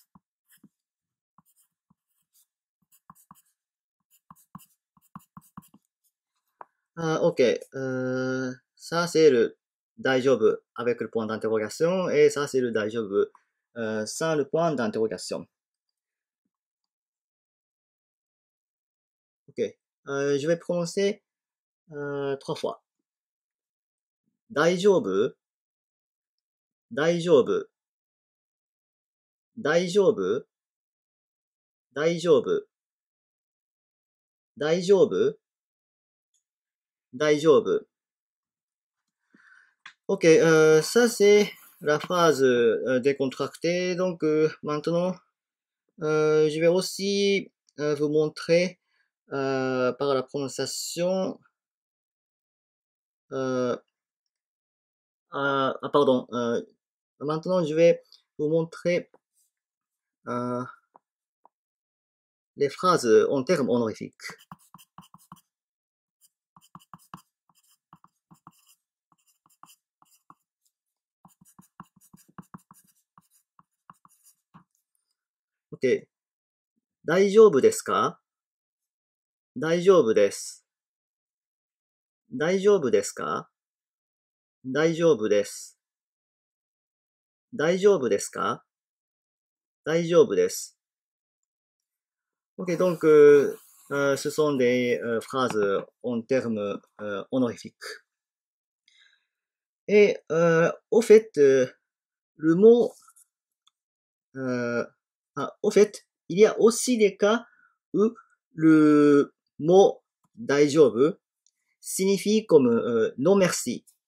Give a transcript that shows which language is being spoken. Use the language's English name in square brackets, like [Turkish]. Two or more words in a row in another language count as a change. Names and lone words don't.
[French] Ok, ça c'est le 大丈夫 avec le point d'interrogation et ça c'est le 大丈夫 sans le point d'interrogation. Ok, je vais prononcer 3 fois. [Japanese] 大丈夫大丈夫大丈夫大丈夫大丈夫大丈夫 [French] Ok, ça c'est la phrase décontractée. Donc maintenant, je vais aussi vous montrer par la prononciation. Pardon. Maintenant, je vais vous montrer les phrases en termes honorifiques. Ok. [Japanese] 大丈夫ですか大丈夫です。大丈夫ですか大丈夫です。大丈夫ですか大丈夫です。 [French] Ok, donc ce sont des phrases en termes honorifiques. Et au fait, le mot, au fait, il y a aussi des cas où le mot 大丈夫 signifie comme non merci.